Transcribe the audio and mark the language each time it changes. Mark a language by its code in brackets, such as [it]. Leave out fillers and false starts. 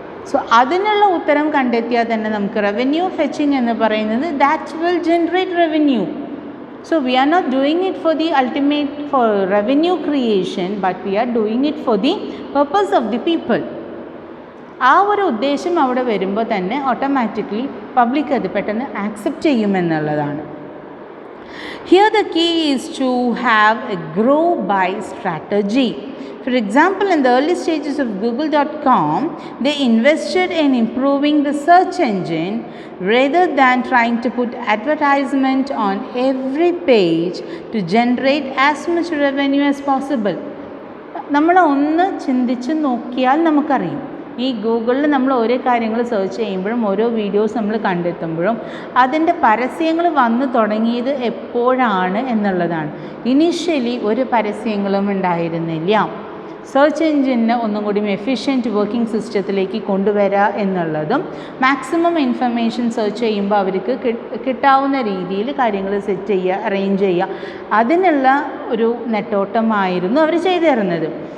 [ml] So അതിനുള്ള ഉത്തരം കണ്ടെത്തിയാൽ തന്നെ നമുക്ക് റവന്യൂ ഫെച്ചിങ് എന്ന് പറയുന്നത് [en] That will generate revenue. So we are not doing it for the ultimate for revenue creation, but we are doing it for the purpose of the people. [ml] ആ ഒരു ഉദ്ദേശം അവിടെ വരുമ്പോൾ തന്നെ ഓട്ടോമാറ്റിക്കലി പബ്ലിക് അത് പെട്ടെന്ന് accept ചെയ്യുമെന്നുള്ളതാണ്. [en] Here the key is to have a grow by strategy. For example, in the early stages of Google.com, they invested in improving the search engine rather than trying to put advertisement on every page to generate as much revenue as possible. [ml] നമ്മൾ ഒന്ന് ചിന്തിച്ച് നോക്കിയാൽ നമുക്കറിയും, ഈ ഗൂഗിളിൽ നമ്മൾ ഓരോ കാര്യങ്ങൾ search ചെയ്യുമ്പോഴും ഓരോ വീഡിയോസ് നമ്മൾ കണ്ടെത്തുമ്പോഴും അതിൻ്റെ പരസ്യങ്ങൾ വന്നു തുടങ്ങിയത് എപ്പോഴാണ് എന്നുള്ളതാണ്. ഇനീഷ്യലി ഒരു പരസ്യങ്ങളും ഉണ്ടായിരുന്നില്ല. സെർച്ച് എഞ്ചിനെ ഒന്നും കൂടി എഫിഷ്യൻറ്റ് വർക്കിംഗ് സിസ്റ്റത്തിലേക്ക് കൊണ്ടുവരിക എന്നുള്ളതും മാക്സിമം ഇൻഫർമേഷൻ സെർച്ച് ചെയ്യുമ്പോൾ അവർക്ക് കിട്ടാവുന്ന രീതിയിൽ കാര്യങ്ങൾ സെറ്റ് ചെയ്യുക, അറേഞ്ച് ചെയ്യുക, അതിനുള്ള ഒരു നെട്ടോട്ടമായിരുന്നു അവർ ചെയ്തു തരുന്നത്.